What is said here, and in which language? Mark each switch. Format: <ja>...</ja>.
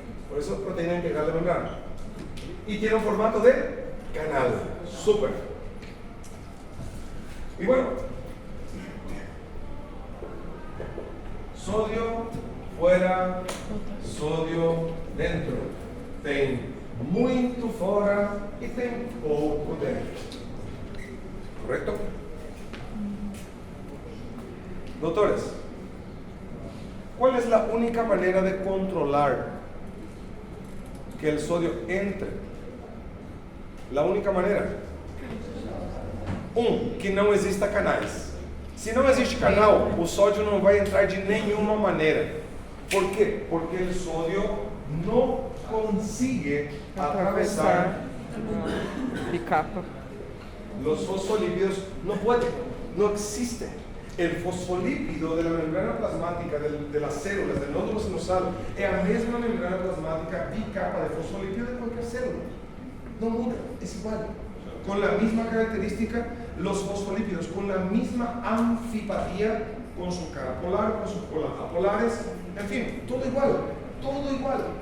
<es>Por eso proteína integral de membrana. Y tiene un formato de canal. Súper. Y bueno, sodio fuera, sodio dentro.</es> <pt>Tem muito fora e tem pouco dentro. Correto?</pt> <es>Doutores, ¿cuál es la única manera de controlar que el sodio entre? La única manera.</es> <pt>Que não exista canais. Se não existe canal, o sódio não vai entrar de nenhuma maneira. Por quê? Porque o sódio não consegue atravessar</pt> <es>Bicapa. los fosfolípidos, no puede, no existe. El fosfolípido de la membrana plasmática de las células del nódulo sinusal es la misma membrana plasmática bicapa de fosfolípido de cualquier célula. No muda, es igual. Con la misma característica, los fosfolípidos con la misma anfipatía, con su cara polar, con sus apolares, en fin, todo igual, todo igual.</es>